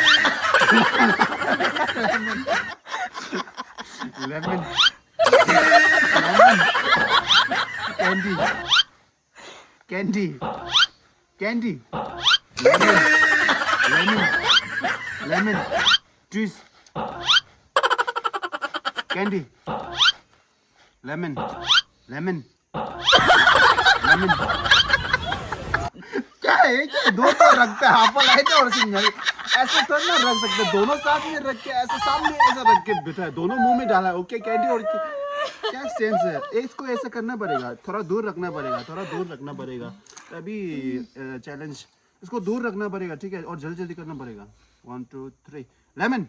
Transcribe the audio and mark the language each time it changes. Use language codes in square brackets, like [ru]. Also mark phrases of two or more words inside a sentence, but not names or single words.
[en] lemon, lemon, candy, candy, candy, lemon, lemon, lemon, juice, candy, lemon, lemon, lemon. [hi] क्या है क्या दो तो रखते हैं एप्पल है और सिंगल ऐसे तो ना रख सकते दोनों साथ में रख के ऐसे सामने ऐसा रख के बिठा है दोनों मुंह में डाला है [en] okay candy [hi] और क्या सेंस है इसको ऐसा करना पड़ेगा थोड़ा दूर रखना पड़ेगा तभी चैलेंज इसको दूर रखना पड़ेगा ठीक है और जल्दी जल्दी करना पड़ेगा 1 2 3 लेमन